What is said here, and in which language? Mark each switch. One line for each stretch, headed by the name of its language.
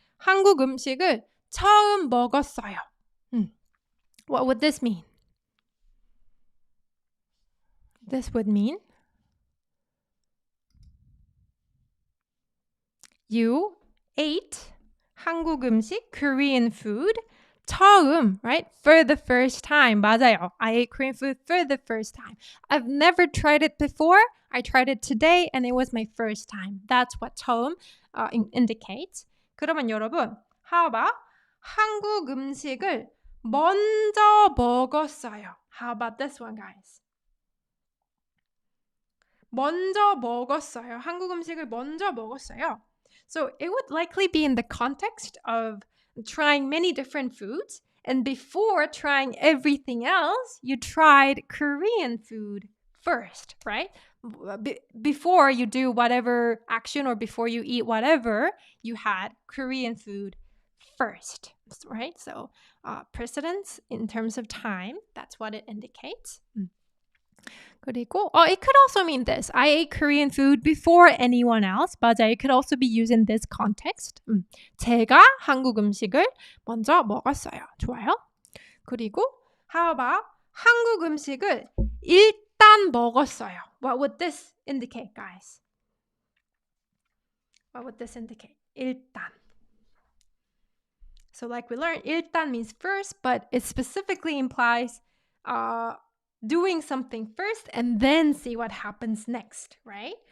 Korean: 한국 음식을 처음 먹었어요.
English: What would this mean? This would mean you ate
Korean: 한국 음식,
English: Korean food, 처음, right? For the first time.
Korean: 맞아요.
English: I ate Korean food for the first time. I've never tried it before. I tried it today and it was my first time. That's what 처음 indicates.
Korean: 그러면 여러분,
English: how about
Korean: 한국 음식을 먼저 먹었어요.
English: How about this one, guys?
Korean: 먼저 먹었어요. 한국 음식을 먼저 먹었어요.
English: So it would likely be in the context of trying many different foods, and before trying everything else, you tried Korean food first, right? Before you do whatever action or before you eat whatever, you had Korean food first, right? So precedence in terms of time, that's what it indicates.
Korean: 그리고
English: it could also mean this. I ate Korean food before anyone else.
Korean: 맞아요.
English: It could also be used in this context.
Korean: 제가 한국 음식을 먼저 먹었어요. 좋아요. 그리고
English: how about
Korean: 한국 음식을 일단 먹었어요.
English: What would this indicate, guys? What would this indicate?
Korean: 일단.
English: So like we learned, 일단 means first, but it specifically implies doing something first and then see what happens next, right?